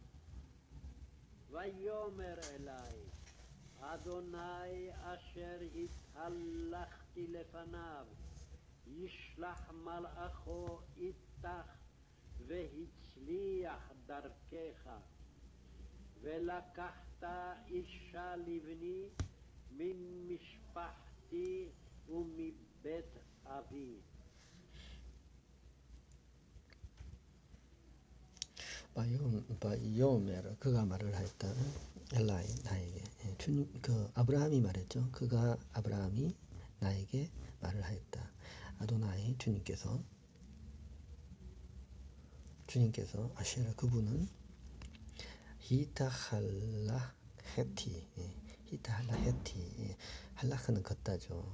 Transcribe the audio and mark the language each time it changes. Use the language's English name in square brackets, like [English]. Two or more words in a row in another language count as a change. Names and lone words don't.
[Hebrew] ויאמר אלי, אדוני אשר התהלכתי לפניו, ישלח מלאכו איתך והצליח דרכך, ולקחת אישה לבני ממשפחתי ומבית אבי. [Korean] 바이오메르 그가 말을 하였다. 엘라이 나에게 주님 그 아브라함이 말했죠. 그가 아브라함이 나에게 말을 하였다. 아도나이 주님께서 아시라 그분은 [Hebrew] התהלכתי התהלכתי [Korean] 할라크는 걷다죠.